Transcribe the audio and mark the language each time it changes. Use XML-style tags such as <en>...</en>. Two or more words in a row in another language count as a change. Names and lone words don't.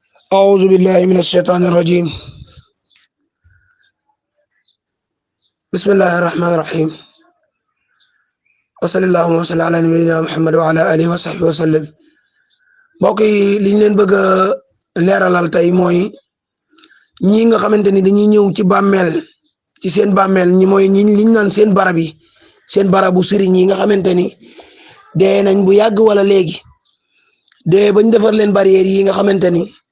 <ar>أعوذ بالله من الشيطان الرجيم. بسم الله الرحمن الرحيم. وصلى اللهم وسلم على نبينا محمد وعلى آله وصحبه وسلم.</ar> <wo>mbokk yi li ñu leen bëgg a leeralal tey mooy ñi nga xamante ni dañuy ñëw ci bàmmeel ci seen bàmmeel ñi mooy ñi liñ naan seen barab yi seen barabu sëriñ yi nga xamante ni dee nañ bu yàgg wala léegi dee bañ defar leen barrière yi nga xamante ni</wo>